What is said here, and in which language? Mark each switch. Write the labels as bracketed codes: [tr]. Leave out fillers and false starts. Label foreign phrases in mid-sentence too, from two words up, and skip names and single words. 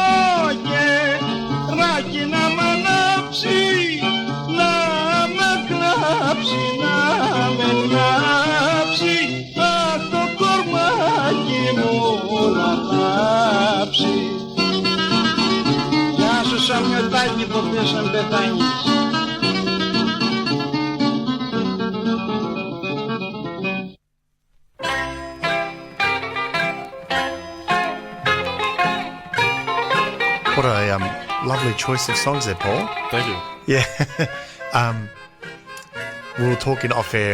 [el] κεράκι να μ' ανάψει, να με κλάψει, να με κλάψει, αχ το κορμάκι μου να κλάψει. Γεια σου Σαμιωτάκη, ποτέ σαν πεθάνεις. [en] What a lovely choice of songs there, Paul. Thank you. Yeah. We were talking off air.